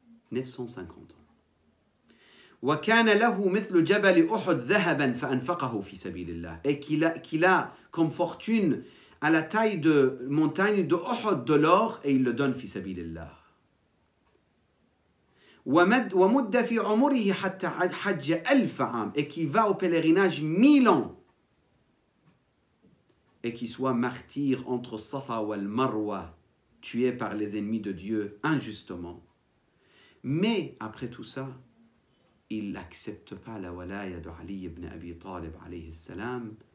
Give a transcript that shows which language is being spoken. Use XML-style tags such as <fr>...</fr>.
<fr>950 ans.</fr> <ar>وَكَانَ لَهُ مِثْلُ جَبَلِ أُحُدْ ذَهَبًا فَأَنْفَقَهُ فِي سَبِيلِ اللَّهِ.</ar> <fr>Et qu'il a comme fortune à la taille de montagne de Uhud de l'or, et il le donne</fr> <ar>fi sabilillah. وَمُدَّ فِي عُمُرِهِ حَتَّى حَجَّ أَلْفَ عَامٍ.</ar> <fr>Et qui va au pèlerinage 1000 ans. Et qui soit martyr entre Safa ou Al-Marwa, tué par les ennemis de Dieu injustement. Mais après tout ça, il n'accepte pas la walaya de Ali ibn Abi Talib alayhi salam.</fr>